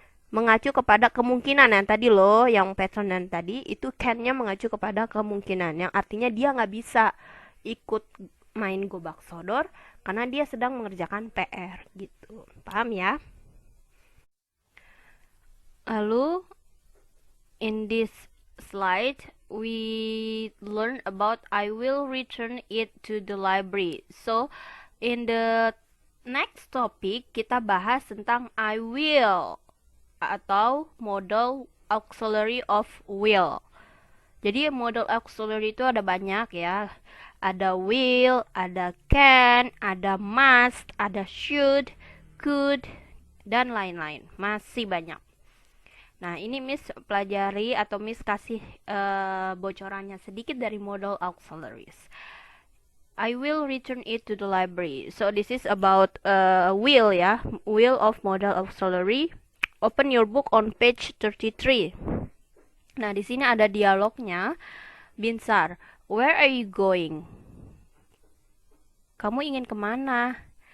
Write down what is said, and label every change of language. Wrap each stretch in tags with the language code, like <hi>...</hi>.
<id>Mengacu kepada kemungkinan yang tadi loh, yang pattern yang tadi itu can-nya mengacu kepada kemungkinan yang artinya dia nggak bisa ikut main Gobak Sodor karena dia sedang mengerjakan PR gitu. Paham ya?</id> <en>Lalu in this slide we learn about I will return it to the library. So in the next topic</en> <id>kita bahas tentang</id> <en>I will atau modal auxiliary of will.</en> <id>Jadi modal auxiliary itu ada banyak ya. Ada will, ada can, ada must, ada should, could, dan lain-lain. Masih banyak. Nah, ini Miss pelajari atau Miss kasih bocorannya sedikit dari modal auxiliaries.</id> <en>I will return it to the library. So this is about will ya, will of modal auxiliary. Open your book on page 33.</en> <id>Nah, di sini ada dialognya.</id> <en>Binsar, where are you going?</en> <id>Kamu ingin kemana?</id>